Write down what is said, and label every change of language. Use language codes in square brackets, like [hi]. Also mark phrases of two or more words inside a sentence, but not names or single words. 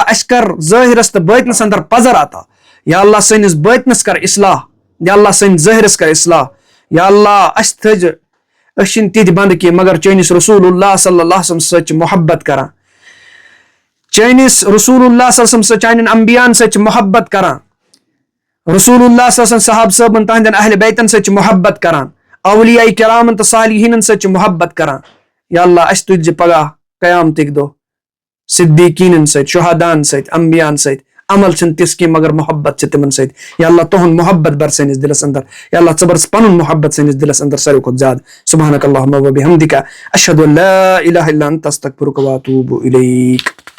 [ks] اسہِ کر ظٲہرس تہٕ بٲطنس اندر پزر عطا [ar] یا اللہ [ks] سٲنِس بٲطنس کر اصلاح [ar] یا اللہ [ks] سٲنِس ظٲہرس کر اصلاح [ar] یا اللہ [ks] اسہِ تھٲیزِ أسۍ چھِنہٕ تِتھۍ بنٛدٕ کینٛہہ مگر چٲنِس [ar] رسول اللہ [ks] صلی اللہ علیہ وسلم سۭتۍ چھِ محبت کران چٲنِس [ar] رسول اللہ صلی اللہ علیہ وسلم [ks] سۭتۍ چانٮ۪ن انبیاہن سۭتۍ چھِ محبت کران [ar] رسول اللہ صلی اللہ علیہ وسلم [ks] صحابہ صٲبن تہنٛدٮ۪ن اہلِ بیتن سۭتۍ چھِ محبت کران اولیاء کرامن تہٕ صالحیٖنن سۭتۍ چھِ محبت کران [ar] یا اللہ [ks] اسہِ تُلۍ زِ پگاہ قیامتک دۄہ صدیقیٖنن سۭتۍ شہاداہن سۭتۍ انبیاہن سۭتۍ عمل چھُنہٕ تِژھ کینٛہہ مگر محبت چھِ تِمن سۭتۍ [ar] یا اللہ [ks] تُہُنٛد محبت بر سٲنِس دِلس انٛدر [ar] یا اللہ [ks] ژٕ بر پنُن محبت سٲنِس دِلس انٛدر ساروی کھۄتہٕ زیادٕ [ar] سبحانک اللہم وبحمدک اشہدو ان لا الہ الا انت استغفرک واتوب الیک.